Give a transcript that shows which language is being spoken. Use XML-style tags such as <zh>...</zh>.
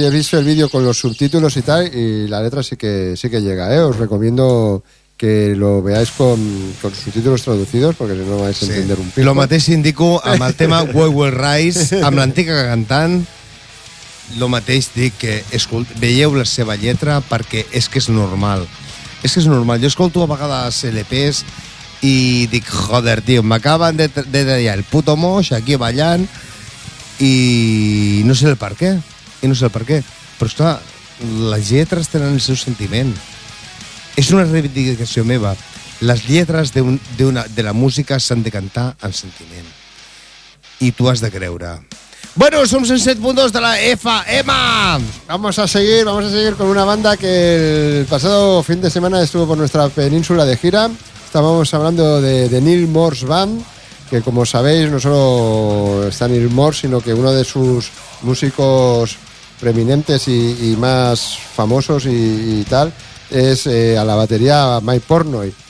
<es>Yo he visto el vídeo con los subtítulos y tal, y la letra sí que llega, ¿eh? Os recomiendo que lo veáis con subtítulos traducidos, porque si no vais a entender un pico.</es> <ca>Lo mateix indico amb el tema We Will Rise, amb l'antiga cantant. Lo mateix dic que veieu la seva lletra, perquè és que és normal. És que és normal. Jo escolto a vegades LPs i dic, joder, tio, m'acaben de dir el puto moix aquí ballant i no sé el per què, i no sé el per què. Però, esclar, les lletres tenen el seu sentiment. És una reivindicació meva. Les lletres de la música s'han de cantar amb sentiment. I tu has de creure. Bueno, som 107.2 de la FM.</ca> <es>Vamos a seguir con una banda que el pasado fin de semana estuvo por nuestra península de gira. Estábamos hablando de Neil Morse Band, que como sabéis no solo está Neil Morse, sino que uno de sus músicos preeminentes y más famosos y tal es a la batería Mike Portnoy.</es>